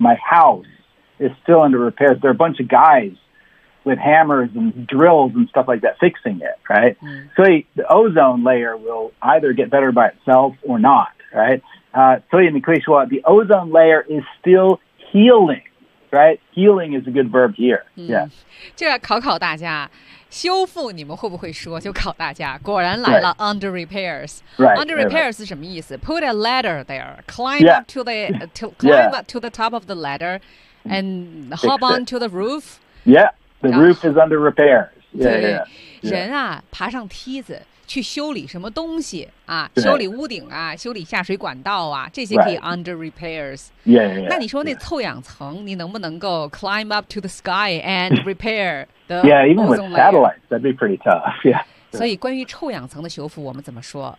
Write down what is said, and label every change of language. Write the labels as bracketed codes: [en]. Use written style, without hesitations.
[en] My house is still under repairs. There are a bunch of guys with hammers and drills and stuff like that fixing it, right?、 Mm. So the ozone layer will either get better by itself or not, right? So you can say the ozone layer is still healing, right? Healing is a good verb here.、Mm. Yeah. [zh] 就要考考大家修复你们会不会说就考大家果然来了、 [en] right. under repairs right, under repairs right, right. [zh] 是什么意思 [en] put a ladder there climb、 yeah. up to the to climb、yeah. up to the top of the ladder and hop on to the roof yeah the roof is under repairs yeah, [zh] 对 [en] yeah, yeah. [zh] 人啊爬上梯子去修理什么东西啊修理屋顶啊修理下水管道啊这些可以 [en] under repairs yeah, yeah, yeah, [zh] 那你说那臭氧层、yeah. 你能不能够 [en] climb up to the sky and repair Yeah, even with satellites, that'd be pretty tough. Yeah. [zh] So, 关于臭氧层的修复，我们怎么说？